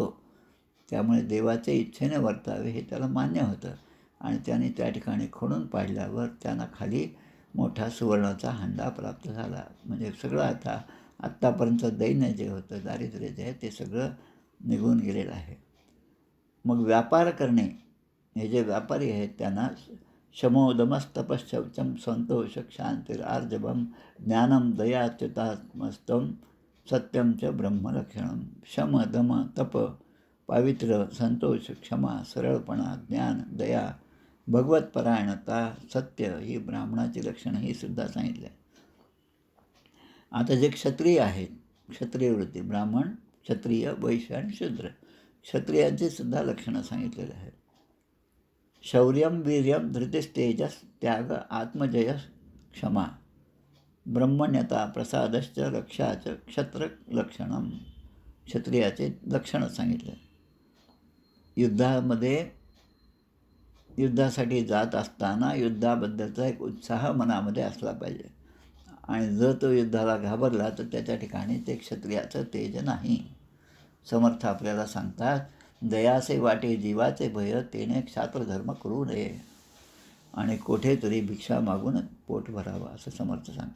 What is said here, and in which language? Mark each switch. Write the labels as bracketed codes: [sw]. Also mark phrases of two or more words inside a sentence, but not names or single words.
[mr] त्यामुळे देवाच्या इच्छेने वर्तावे हे त्याला मान्य होतं आणि त्याने त्या ठिकाणी खोडून पाडल्यावर त्यांना खाली मोठा सुवर्णाचा हंडा प्राप्त झाला. म्हणजे सगळं आता आत्तापर्यंत दैन्य जे होतं, दारिद्र्य जे आहे ते सगळं निघून गेलेलं आहे. मग व्यापार करणे, हे जे व्यापारी आहेत त्यांना [sa] शमोदमस्तपश्चम संतोष क्षांतिरार्जवम ज्ञानम दयाच्युतात्मस्तम सत्यम च ब्रह्मलक्षणम. [mr] शम, दम, तप, पावित्र्य, संतोष, क्षमा, सरळपणा, ज्ञान, दया, भगवतपरायणता, सत्य ही ब्राह्मणाची लक्षणं ही सुद्धा सांगितली आहे. आता जे क्षत्रिय आहेत, क्षत्रिय वृत्ती, ब्राह्मण, क्षत्रिय, वैश्य आणि शूद्र, क्षत्रियांची सुद्धा लक्षणं सांगितलेली आहेत. [sa] शौर्यम, वीर्यम, धृतिस्तेजस, त्याग, आत्मजयस, क्षमा, ब्रह्मण्यता, प्रसादश्च, रक्षाच क्षत्र लक्षणम. [mr] क्षत्रियाचे लक्षणं सांगितले. युद्धासाठी जात असताना युद्धाबद्दलचा एक उत्साह मनामध्ये असला पाहिजे आणि जर तो युद्धाला घाबरला तर त्याच्या ठिकाणी ते क्षत्रियाचं तेज नाही. समर्थ आपल्याला सांगतात, दयासे वाटे जीवाचे भय, तेने क्षात्रधर्म करू नये आणि कुठेतरी भिक्षा मागून पोट भरावं, असं समर्थ सांगतात.